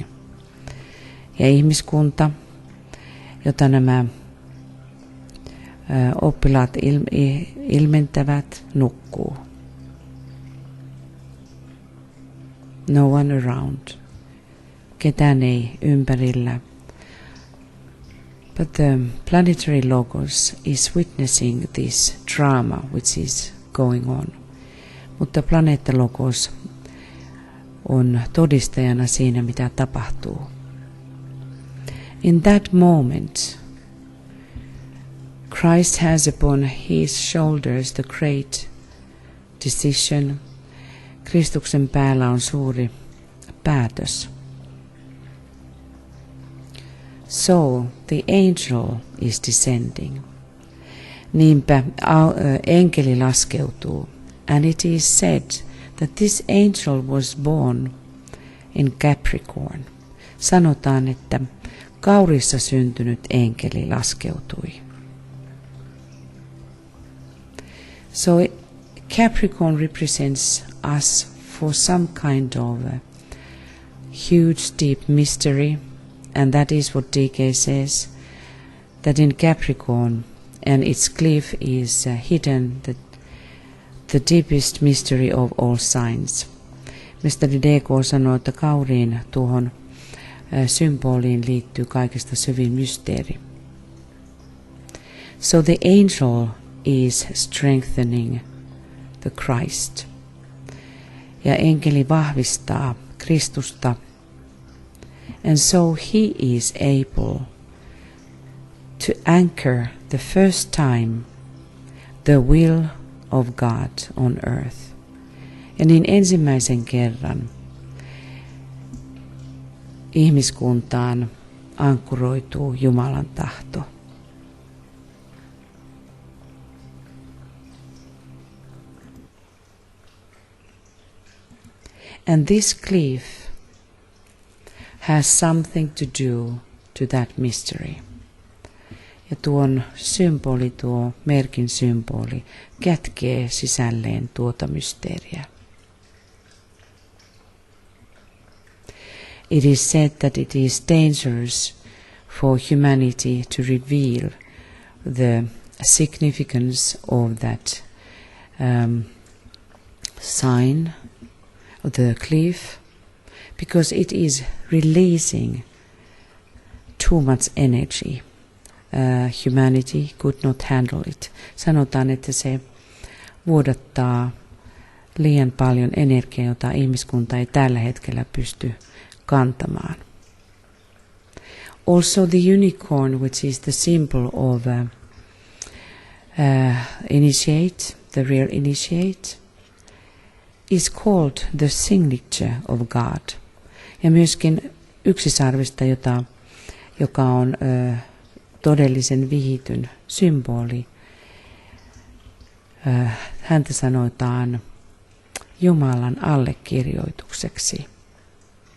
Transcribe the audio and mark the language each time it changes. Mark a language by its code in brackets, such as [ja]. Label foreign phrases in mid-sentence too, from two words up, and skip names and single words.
[fi] Ja ihmiskunta, jota nämä oppilaat ilmentävät, nukkuu. [en] No one around. [fi] Ketään ei ympärillä. [en] But the planetary logos is witnessing this drama which is going on. [fi] Mutta planeettalogos on todistajana siinä, mitä tapahtuu. [en] In that moment, Christ has upon his shoulders the great decision. [fi] Kristuksen päällä on suuri päätös. [en] So the angel is descending. [fi] Niinpä enkeli laskeutuu. [en] And it is said that this angel was born in Capricorn. [fi] Sanotaan, että Kaurissa syntynyt enkeli laskeutui. [en] So Capricorn represents us for some kind of a huge deep mystery, and that is what DK says, that in Capricorn and its cliff is hidden the deepest mystery of all signs. [fi] Mestari DK sanoo, että Kauriin tuohon symboliin liittyy kaikista syvin mysteeri. [en] So the angel is strengthening the Christ. [fi] Ja enkeli vahvistaa Kristusta. [en] And so he is able to anchor the first time the will of God on earth. [fi] Ja niin ensimmäisen kerran ihmiskuntaan ankkuroituu Jumalan tahto. [en] And this cliff has something to do to that mystery. [fi] Ja tuon symboli, tuo merkin symboli, kätkee sisälleen tuota mysteeriä. [en] It is said that it is dangerous for humanity to reveal the significance of that sign of the cliff, because it is releasing too much energy. Humanity could not handle it. [fi] Sanotaan, että se vuodattaa liian paljon energiaa, jota ihmiskunta ei tällä hetkellä pysty kantamaan. [en] Also the unicorn, which is the symbol of initiate, the real initiate, is called the signature of God. [fi] Ja myöskin yksisarvista, joka on todellisen vihityn symboli. Häntä sanotaan Jumalan allekirjoitukseksi.